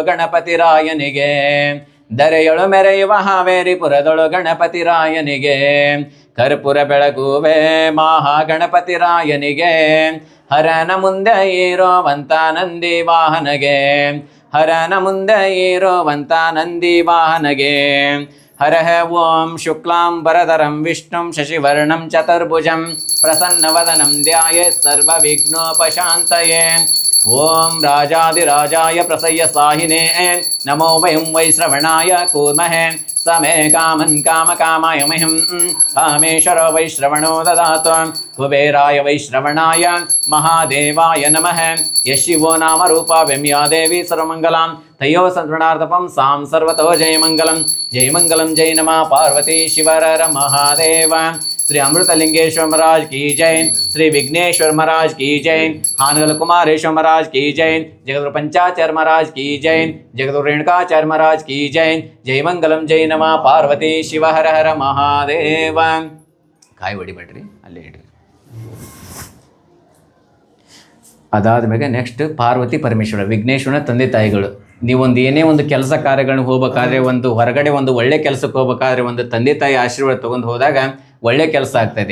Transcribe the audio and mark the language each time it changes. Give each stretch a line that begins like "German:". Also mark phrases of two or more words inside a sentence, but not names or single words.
Kannada: ಗಣಪತಿರಾಯನಿಗೆ, ದರೆಯೊಳು ಮೆರೆಯುವ ಹಾವೇರಿಪುರದೊಳು ಗಣಪತಿರಾಯನಿಗೆ, ಕರ್ಪೂರ ಬೆಳಗುವೆ ಮಹಾಗಣಪತಿರಾಯನಿಗೆ, ಹರನ ಮುಂದೆ ಇರುವಂತ ನಂದಿ ವಾಹನಗೆ, ಹರನ ಮುಂದೆ ಇರುವಂತ ನಂದಿ ವಾಹನಗೆ,
Sanskrit: ಹರಃ ಓಂ ಶುಕ್ಲಾಂ ವರದರಂ ವಿಷ್ಣುಂ ಶಶಿವರ್ಣಂ ಚತುರ್ಭುಜಂ ಪ್ರಸನ್ನವದನಂ ಧ್ಯಾಯೇತ್ ಸರ್ವವಿಘ್ನೋಪಶಾಂತಯೇ. ಓಂ ರಾಜಾದಿರಾಜಾಯ ಪ್ರಸಯ್ಯ ಸಾಹಿನೇ ನಮೋ ವಯಂ ವೈಶ್ರವಣಾಯ ಕೂರ್ಮಹೇ ಸಮೇ ಕಾಮನ್ ಕಾಮಕಾಮಾಯ ಮಹ್ಯಂ ಕಾಮೇಶ್ವರೋ ವೈಶ್ರವಣೋ ದದಾತು. ಕುಬೇರಾಯ ವೈಶ್ರವಣಾಯ ಮಹಾದೇವಾಯ ನಮಃ. ಯಶಿವೋ ನಾಮ ರೂಪಾಭ್ಯಂ ಯಾ ದೇವಿ ಸರ್ವಮಂಗಲಾಂ ತಯೋ ಸಂತೃಣಾರ್ಥಪಂ ಸಾಂ ಸರ್ವತೋ ಜಯಮಂಗಲಂ. ಜಯಮಂಗಲಂ ಜೈ ನಮಃ ಪಾರ್ವತಿ ಶಿವರರ ಮಹಾದೇವ.
Hindi: श्री अमृतलिंगेश्वर महाराज की जय, श्री विघ्नेश्वर महाराज की जय, हानगल कुमारेश्वर महाराज की जय, जगदगुरु पंचाचार्य महाराज की जय, जगदगुरु रेणुकाचार्य महाराज की जय.
Sanskrit: जय मंगलम जय नमः पार्वती शिव हर हर महादेव.
Kannada: ಕಾಯಿ ಹೊಡಿಬೇಡ್ರಿ, ಅಲ್ಲೇ ಇಡ್ರಿ. ಅದಾದ್ಮೇಲೆ ನೆಕ್ಸ್ಟ್ ಪಾರ್ವತಿ ಪರಮೇಶ್ವರ ವಿಘ್ನೇಶ್ವರನ ತಂದೆ ತಾಯಿಗಳು. ನೀವೊಂದು ಏನೇ ಒಂದು ಕೆಲಸ ಕಾರ್ಯಗಳನ್ನ ಹೋಗ್ಬೇಕಾದ್ರೆ, ಒಂದು ಹೊರಗಡೆ ಒಂದು ಒಳ್ಳೆ ಕೆಲಸಕ್ಕೆ ಹೋಗ್ಬೇಕಾದ್ರೆ ಒಂದು ತಂದೆ ತಾಯಿ ಆಶೀರ್ವಾದ ತೊಗೊಂಡು ಹೋದಾಗ ಒಳ್ಳೆ ಕೆಲಸ ಆಗ್ತದೆ.